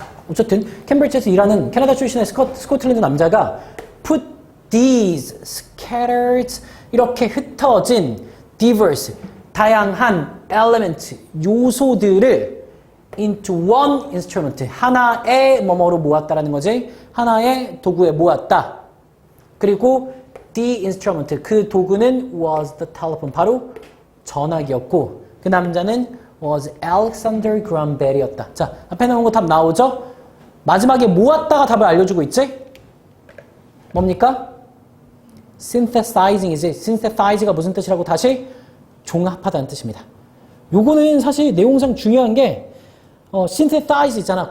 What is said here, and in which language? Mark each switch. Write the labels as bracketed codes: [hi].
[ko] 어쨌든 캠브리지에서 일하는 캐나다 출신의 스코틀랜드 남자가 [en] put these scattered [ko] 이렇게 흩어진 [en] diverse [ko] 다양한 [en] element [ko] 요소들을 [en] into one instrument [ko] 하나의 뭐뭐로 모았다라는 거지. 하나의 도구에 모았다. 그리고 [en] the instrument [ko] 그 도구는 [en] was the telephone [ko] 바로 전화기였고 그 남자는 [en] was Alexander Graham Bell이었다. [ko] 자, 앞에 나온 거 답 나오죠? 마지막에 모았다가 답을 알려주고 있지? 뭡니까? synthesizing이지. synthesize가 무슨 뜻이라고 다시? 종합하다는 뜻입니다. 요거는 사실 내용상 중요한 게 synthesize 있잖아.